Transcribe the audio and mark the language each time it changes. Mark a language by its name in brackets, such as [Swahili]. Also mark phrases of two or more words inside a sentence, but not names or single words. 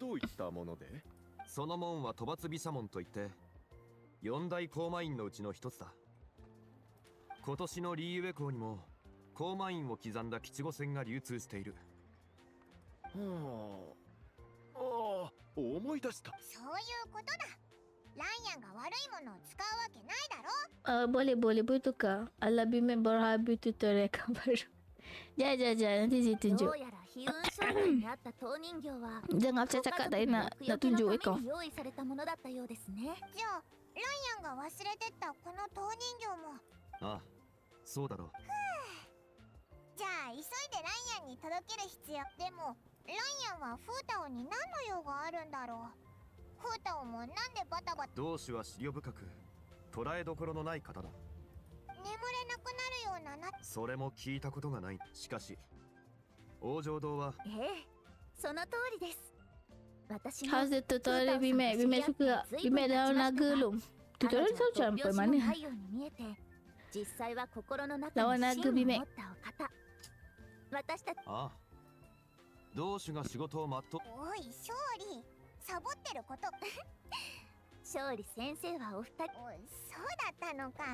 [Japanese] どういったもので？その門は討伐毘沙門といって四大公馬院のうちの一つだ。今年のリーウェ港にも公馬院を刻んだ吉五船が流通している。はあ、ああ、思い出した。そういうことだ。ライアンが悪いものを使うわけないだろ。 [Malay] Boleh bertukar. Alabimen berhabis tutorial baru. Jangan nanti saya [Japanese] ど [Malay] tunjuk. [Japanese] うやら悲運商人にあった当人形は [Malay] Jangan cakap tak nak [Japanese] ご家 [Malay] nak [Japanese] 族の [Malay] tunjuk [Japanese] 厄除け [Malay] ekor. [Japanese] のために用意されたものだったようですね。じゃあライアンが忘れてったこの陶人形も。ああ、そうだろう。じゃあ急いでライアンに届ける必要。でもライアンはフータオに何の用があるんだろう。フータオもなんでバタバタ。同志は思慮深く捉えどころのない方だ。眠れなくなるようなそれも聞いたことがない。しかし王城堂はその通りです。私も [English] How's the tutorial [Malay] Bimek? Bimek suka. Bimek dah naga belum? Tutorial tahu sampai mana? [Japanese] 実際は心の中 [Malay] Lawan [Japanese] に [Malay] naga [Japanese] 芯を持 [Malay] Bimek. [Japanese] ったお方。私たちああ、同志が仕事を全う。おい勝利サボってること。勝利先生はお二人。そうだったのか。